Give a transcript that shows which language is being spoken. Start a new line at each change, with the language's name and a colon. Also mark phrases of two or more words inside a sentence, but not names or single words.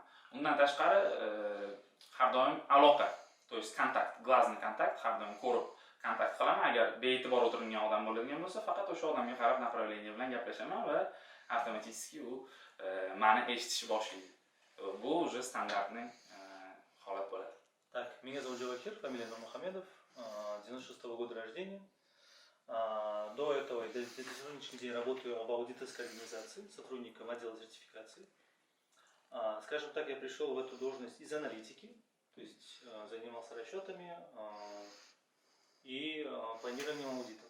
Uzbek: Undan tashqari har doim aloqa,
Russian: то есть контакт, глазный контакт
Uzbek: har doim ko'rib kontakt qilaman. Agar bee'tibor o'tirgan odam bo'ladigan bo'lsa, faqat o'sha odamga qarab направление bilan gaplashaman va avtomatik u meni eshitishni boshlaydi. Bu
Russian: уже стандартный
Uzbek: holat bo'ladi.
Russian: Так, меня зовут Джавахир, фамилия Нурмухамедов, 96-го года рождения. До этого я до сегодняшний день работаю в аудиторской организации, сотрудником отдела сертификации. Скажем так, я пришел в эту должность из аналитики, то есть занимался расчетами и планированием аудитов.